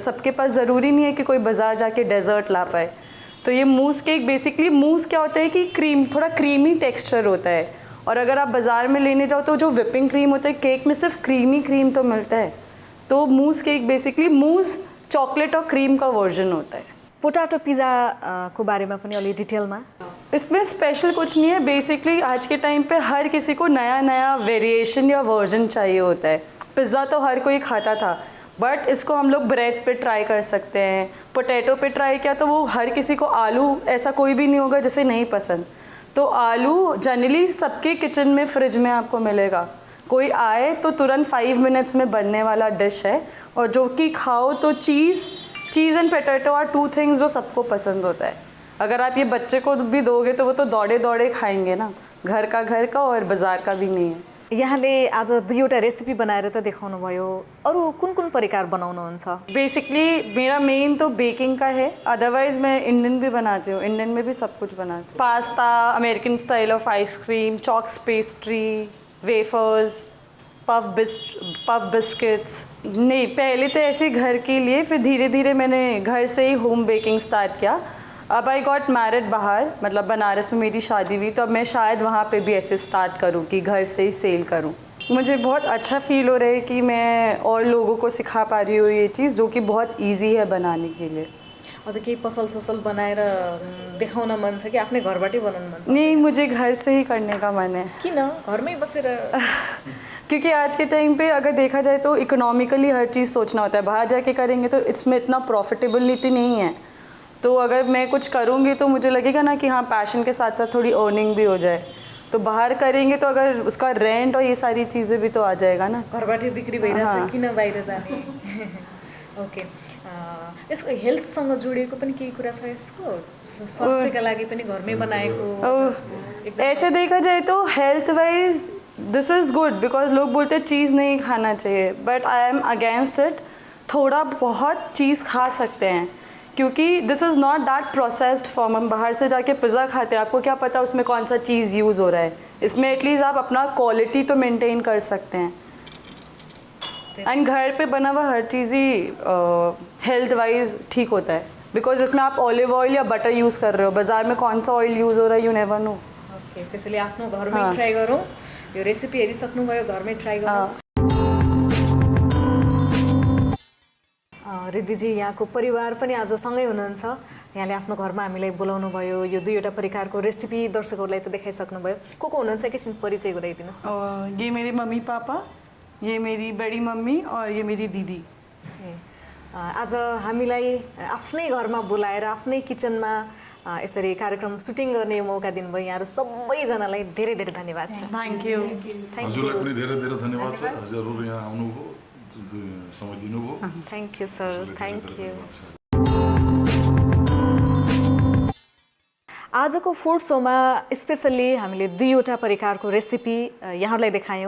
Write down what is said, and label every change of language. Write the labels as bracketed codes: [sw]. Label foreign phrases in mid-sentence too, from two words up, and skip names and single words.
[hi] सबके पास ज़रूरी नहीं है कि कोई बाज़ार जाके डेजर्ट ला पाए। तो ये [en] mousse cake basically, [hi] मूस क्या होता है कि क्रीम, थोड़ा क्रीमी टेक्स्चर होता है। और अगर आप बाज़ार में लेने जाओ तो जो [en] whipping cream [hi] होता है, केक में सिर्फ क्रीमी क्रीम तो मिलता है। तो [en] mousse cake basically mousse chocolate [hi] और क्रीम का वर्जन होता है। [en] potato pizza [ne] को बारेमा पनि अलि डिटेलमा। [hi] इसमें स्पेशल कुछ नहीं है, बेसिकली आज के टाइम पे हर किसी को नया नया वेरिएशन या वर्जन चाहिए होता है। पिज़्ज़ा तो हर कोई खाता था, बट इसको हम लोग ब्रेड पे ट्राई कर सकते हैं। पोटैटो पे ट्राई किया तो वो हर किसी को, आलू ऐसा कोई भी नहीं होगा जिसे नहीं पसंद। तो आलू जनरली सबके किचन में फ्रिज में आपको मिलेगा, कोई आए तो तुरंत 5 मिनट्स में बनने वाला डिश है। और जो कि खाओ तो [en] cheese and potato are 2 things [hi] जो सबको पसंद होता है। अगर आप ये बच्चे को भी दोगे तो वो तो दौड़े दौड़े खाएंगे ना, घर का और बाज़ार का भी नहीं है। [ne] यहाँले आज 2वटा रेसिपी बनाएर त देखाउनु भयो, अरू कुन कुन प्रकार बनाउनुहुन्छ? [hi] बेसिकली मेरा मेन तो बेकिंग का है, अदरवाइज मैं इंडियन भी बनाती हूँ, इंडियन में भी सब कुछ बनाती हूँ। [en] pasta, American style of ice cream, choux pastry, wafers, puff biscuits. [hi] नहीं, पहले तो ऐसे घर के लिए, फिर धीरे धीरे मैंने घर से ही [en] home baking start [hi] किया। अब [en] I got married [hi] बाहर, मतलब बनारस में मेरी शादी हुई, तो अब मैं शायद वहाँ पे भी ऐसे स्टार्ट करूँ कि घर से ही सेल करूँ। मुझे बहुत अच्छा फील हो रहा है कि मैं और लोगों को सिखा पा रही हूँ ये चीज़, जो कि बहुत ईजी है बनाने के लिए। [ne] अझ केही पसल ससल बनाएर देखाउन मन छ कि आफ्नै घरबाटै बनाउनु मन छ? [hi] नहीं, मुझे घर से ही करने का मन है। [ne] किन घरमै बसेर? [hi] क्योंकि आज के टाइम पे अगर देखा जाए तो इकोनॉमिकली हर चीज़ सोचना होता है, बाहर जाके करेंगे तो इसमें इतना प्रॉफिटेबिलिटी नहीं है। तो अगर मैं कुछ करूँगी तो मुझे लगेगा ना कि हाँ, पैशन के साथ साथ थोड़ी अर्निंग भी हो जाए। तो बाहर करेंगे तो अगर उसका रेंट और ये सारी चीज़ें भी तो आ जाएगा ना। [ne] घरबाटै बिक्री भइरहेछ, किन बाहिर जाने? ओके, यसको हेल्थसँग जोडिएको पनि केही कुरा छ? यसको स्वास्थ्यका लागि पनि घरमै बनाएको? [hi] ऐसे देखा जाए तो [en] health wise this is good, because [hi] लोग बोलते हैं चीज़ नहीं खाना चाहिए, [en] but I am against it. [hi] थोड़ा बहुत चीज़ खा सकते हैं, क्योंकि [en] this is not that processed form. [hi] हम बाहर से जाके पिज़्ज़ा खाते हैं, आपको क्या पता उसमें कौन सा चीज़ यूज़ हो रहा है। इसमें एटलीस्ट आप अपना क्वालिटी तो मेंटेन कर सकते हैं। एंड घर पे बना हुआ हर चीज़ ही [en] health wise [hi] ठीक होता है, बिकॉज इसमें आप [en] olive oil [hi] या बटर यूज़ कर रहे हो, बाज़ार में कौन सा ऑयल यूज़ हो रहा है [en] you never know. [ne] ओके, त्यसैले आफ्नो घरमै ट्राई गरौँ। यो रेसिपी हेरिसक्नुभयो, घरमै ट्राई गर्नुहोस्। रिद्धिजी, यहाँको परिवार पनि आज सँगै हुनुहुन्छ। यहाँले आफ्नो घरमा हामीलाई बोलाउनु भयो, यो 2वटा प्रकारको रेसिपी दर्शकहरूलाई त देखाइसक्नुभयो। को आफ्नुहुन्छ एकैछिन परिचय गराइदिनुहोस्। ये मेरे मम्मी पापा, ये मेरी बड़ी मम्मी और ये मेरी दीदी। आज हामीलाई आफ्नै घरमा बोलाएर आफ्नै किचनमा यसरी कार्यक्रम सुटिङ गर्ने मौका दिनुभयो। यहाँहरू सबैजनालाई धेरै धेरै धन्यवाद छ। [en] thank you. [ne] हजुरलाई पनि धेरै धेरै धन्यवाद छ। हजुरहरू यहाँ आउनुभयो, समय दिनुभयो। [en] thank you sir, thank you. [ne] आजको फुड सोमा स्पेसल्ली हामीले दुईवटा परिकारको रेसिपी यहाँहरूलाई देखायौँ।